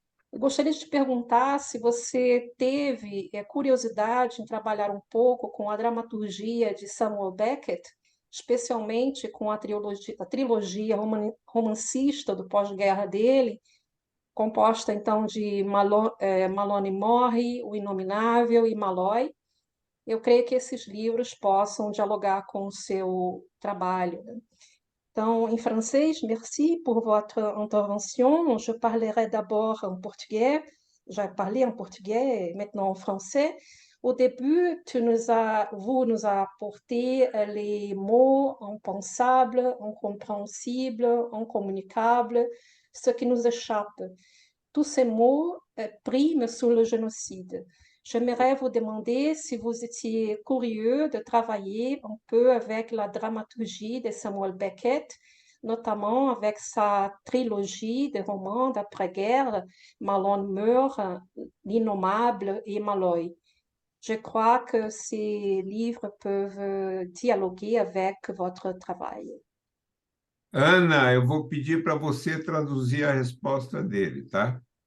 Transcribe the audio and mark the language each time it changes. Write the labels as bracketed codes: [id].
[pt] Eu gostaria de te perguntar se você teve curiosidade em trabalhar um pouco com a dramaturgia de Samuel Beckett, especialmente com a trilogia romancista do pós-guerra dele, composta então de Malone Morre, O Inominável e Malloy. Eu creio que esses livros possam dialogar com o seu trabalho, né? [fr] Donc, en français, merci pour votre intervention. Je parlerai d'abord en portugais. J'ai parlé en portugais et maintenant en français. Au début, vous nous as apporté les mots impensables, incompréhensibles, incommunicables, ce qui nous échappe. Tous ces mots priment sur le génocide. J'aimerais vous demander si vous étiez curieux de travailler un peu avec la dramaturgie de Samuel Beckett, notamment avec sa trilogie de romans d'après-guerre, Malone meurt, L'Innommable et Malloy. Je crois que ces livres peuvent dialoguer avec votre travail. [pt] Ana, eu vou pedir para você traduzir a resposta dele, tá?